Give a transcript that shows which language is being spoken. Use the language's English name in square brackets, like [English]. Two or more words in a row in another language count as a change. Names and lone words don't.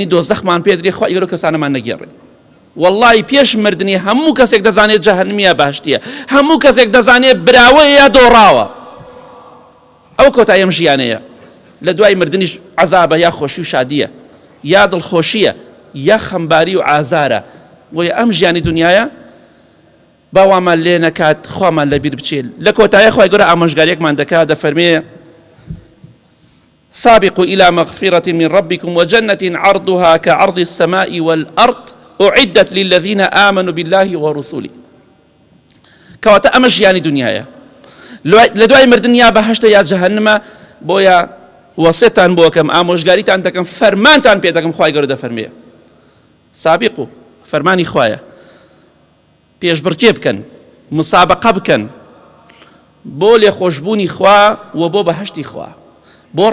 [Central Kurdish] دۆزەخمان پێدرێ خوا ئێرە کەسانەمان نەگێڕێ واللهی پێش مردنی هەموو کەسێک دەزانێت جەهەنمیە باشتیە هەموو کەسێک دەزانێت براوە یا دۆڕاوە ئەو کۆتاییم ژیانەیە لە دوای مردنیش عەزابە یا خۆشی و شادیە یا دڵخۆشیە یا خەمباری و ئازارە وەیە ئەم ژیانی دنیاە باوامان لێ نەکات خوامان لەبیر بچێت لە کۆتاییە خوای گەورە ئامۆژگاریەکمان دەکات دەفەرمێ [Arabic] سابقوا إلى مغفرة من ربكم وجنة عرضها كعرض السماء والأرض أعدت للذين آمنوا بالله ورسوله [Central Kurdish] كواتا ئەمە ژیانی دنیاە لە دوای مردن یا بەهەشتە یا جەهەنمە بۆیە وەسێتان بۆ کەم ئامۆژگاریتان دەکەم فەرمانتان پێ دەکەم خوای گەورە دەفەرمێ سابقوا فەرمانی خوایە پێشبڕکێ بکەن مسابقە بکەن بۆ لێخۆشبوونی خوا و بۆ بەهەشتی خوا بۆ